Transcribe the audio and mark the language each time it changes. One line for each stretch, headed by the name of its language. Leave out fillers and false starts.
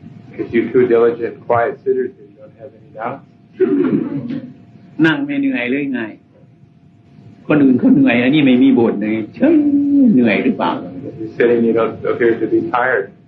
English: Because you two diligent, quiet sitters, you don't have any doubts.
Thai: นั่งไม่เหนื่อยเลยไงคนอื่นเขาเหนื่อยอันนี้ไม่มีบ่นเลยเฉยเหนื่อยหรือเปล่า
English: You're sitting, you don't appear to be tired.